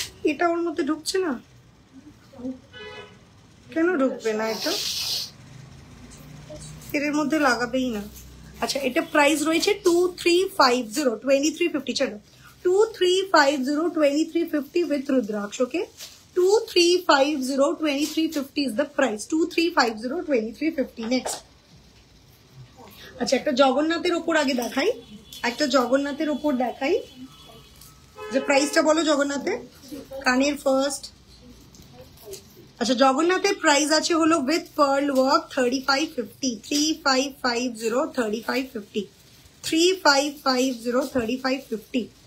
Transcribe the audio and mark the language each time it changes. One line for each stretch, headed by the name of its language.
Bangla: এটা ওর মধ্যে ঢুকছে না কেন? ঢুকবে না এটা, এর মধ্যে লাগাবেই না। আচ্ছা, এটা প্রাইস রয়েছে 2350, 2350। চলো, 2350, 2350 with rudraksha. Okay, 2350,
English: 2350 is the price,
Bangla: 2350, 2350। Next, আচ্ছা, একটা জগন্নাথের ওপর আগে দেখাই, একটা জগন্নাথের ওপর দেখাই। যে প্রাইসটা বলো জগন্নাথের কানের ফার্স্ট। আচ্ছা, জগন্নাথের প্রাইস আছে হলো উইথ পার্ল ওয়ার্ক 3550, 3550, 3550, 3550, 3550।